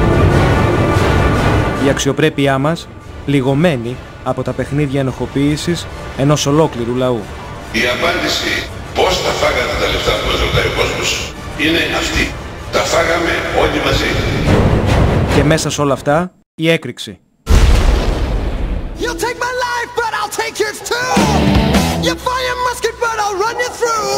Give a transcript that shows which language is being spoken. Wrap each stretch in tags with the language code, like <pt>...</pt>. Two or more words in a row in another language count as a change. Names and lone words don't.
<el>Η αξιοπρέπειά μας πληγωμένη από τα παιχνίδια ενοχοποίησης ενός ολόκληρου λαού. Η απάντηση πώς τα φάγατε τα λεφτά που μας ρωτάει ο κόσμος είναι αυτή. Τα φάγαμε όλοι μαζί. Και μέσα σε όλα αυτά η έκρηξη.</el> <en>You'll take my life, but I'll take yours too. You fire musket, but I'll run you through.</en>